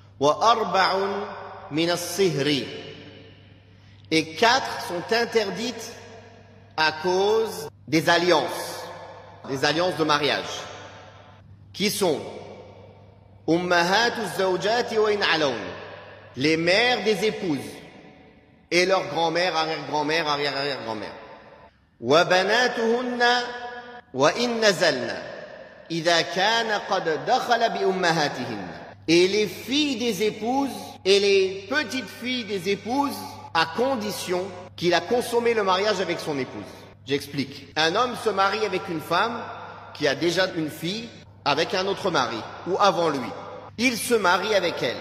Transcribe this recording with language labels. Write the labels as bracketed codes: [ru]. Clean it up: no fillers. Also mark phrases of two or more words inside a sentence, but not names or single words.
[ar] وأربع من الصهر. [fr] Et 4 sont interdites à cause des alliances de mariage, qui sont [ar] أمهات الزوجة وإن علون, [fr] les mères des épouses et leurs grand-mères, arrière-grand-mères, arrière-arrière-grand-mères. [ar] وبناتهن وإن نزلن إذا كان قد دخل بأمهاتهن, [fr] et les filles des épouses et les petites filles des épouses, à condition qu'il a consommé le mariage avec son épouse. J'explique. Un homme se marie avec une femme qui a déjà une fille avec un autre mari, ou avant lui. Il se marie avec elle.